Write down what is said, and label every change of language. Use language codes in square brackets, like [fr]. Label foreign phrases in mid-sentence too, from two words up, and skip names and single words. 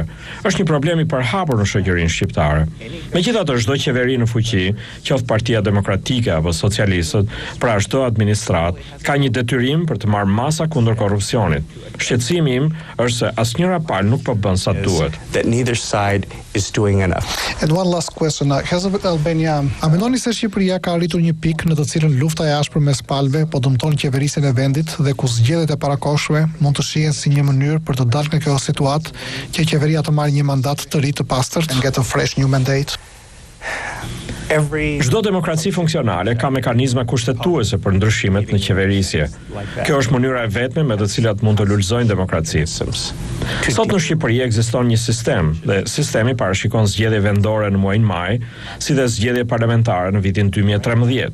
[sq] Është një problem i përhapur në shoqërinë shqiptare. Megjithatë, çdo qeveri në fuqi, qoftë Partia Demokratike apo socialistët, pra çdo administrat, ka një detyrim për të marrë masa kundër korrupsionit. Shqetësimi im është se asnjëra palë nuk po bën sa duhet. [en] And one last question. [sq] Has Albania, a mendoni se Shqipëria ka arritur një pikë në të cilën lufta e ashpër mes palëve po dëmton qeverisjen e vendit dhe ku zgjedhjet e parakohshme mund të shihen si një mënyrë për të dalë nga kjo situatë që qeveria të marrë një mandat të ri të pastërt [en] and get a fresh new mandate? [sq] Çdo demokraci funksionale ka mekanizma kushtetuese për ndryshimet në qeverisje. Kjo është mënyra e vetme me të cilat mund të lulëzojnë demokracisë. Sot në Shqipëri ekziston një sistem dhe sistemi parashikon zgjedhje vendore në muajin maj, si dhe zgjedhje parlamentare në vitin 2013.